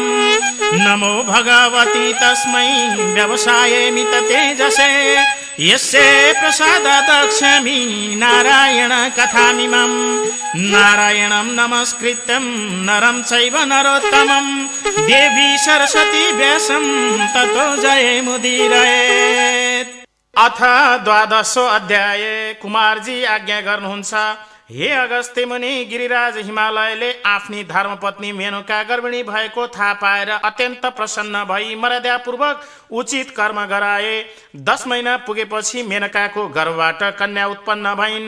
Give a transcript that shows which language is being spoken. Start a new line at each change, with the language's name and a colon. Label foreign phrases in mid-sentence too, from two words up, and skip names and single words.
Sanskrit: नमो भगवती तस्मै व्यवसायेमित तेजसे यस्य प्रसादात् दक्ष्यामि नारायण कथामिमं नारायणं नमस्कृत्यं नरं चैव नरोत्तमं देवी सरस्वती व्यासं ततो जयमुदीरयेत्। अथ 12 अध्याय।
Nepali: कुमारजी आज्ञा गर्नुहुन्छ, हे अगस्त्य मुनि, गिरिराज हिमालयले आफ्नी धर्मपत्नी मेनका गर्भिणी भएको थाहा पाएर अत्यन्त प्रसन्न भई मर्यादापूर्वक उचित कर्म गराए। 10 महिना पुगेपछि मेनकाको गर्भबाट कन्या उत्पन्न भइन्।